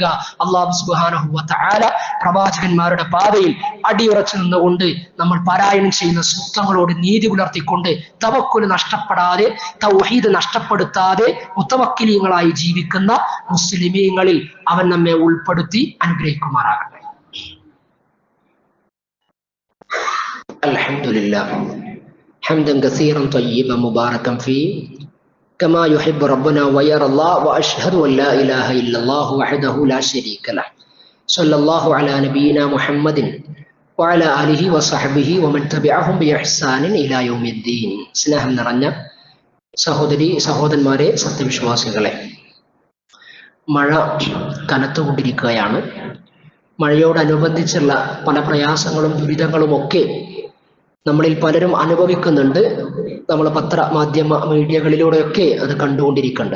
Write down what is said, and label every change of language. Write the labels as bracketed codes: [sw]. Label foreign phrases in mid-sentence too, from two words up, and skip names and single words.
[ar] الله سبحانه وتعالى [ml] പ്രവാചകന്മാരുടെ പാതയിൽ അടിയുറച്ചു നിന്നുകൊണ്ട് നമ്മൾ പാരായണം ചെയ്യുന്ന സൂക്തങ്ങളോട് നീതി പുലർത്തിക്കൊണ്ട് തവക്കുൽ നഷ്ടപ്പെടാതെ, തൗഹീദ് നഷ്ടപ്പെടുത്താതെ മുതവക്കിലീങ്ങളായി ജീവിക്കുന്ന മുസ്ലിമീങ്ങളിൽ അവൻ നമ്മെ ഉൾപ്പെടുത്തി അനുഗ്രഹിക്കുമാറാകട്ടെ. [ar] അൽഹംദുലില്ലാ حمدا كثيرا طيبا مباركا فيه كما يحب ربنا ويرى الله وأشهد أن لا إله إلا الله وحده لا شريك له صلى الله على نبينا محمد وعلى آله وصحبه ومن تبعهم بإحسان إلى يوم الدين. [ml] സ്നേഹം നിറഞ്ഞ സഹോദരന്മാരെ, സത്യവിശ്വാസികളെ, മഴ കനത്തുകൊണ്ടിരിക്കുകയാണ്. മഴയോടനുബന്ധിച്ചുള്ള പല പ്രയാസങ്ങളും ദുരിതങ്ങളും ഒക്കെ നമ്മളിൽ പലരും അനുഭവിക്കുന്നുണ്ട്. നമ്മൾ പത്രമാധ്യമ മീഡിയകളിലൂടെയൊക്കെ അത് കണ്ടുകൊണ്ടിരിക്കുന്നുണ്ട്.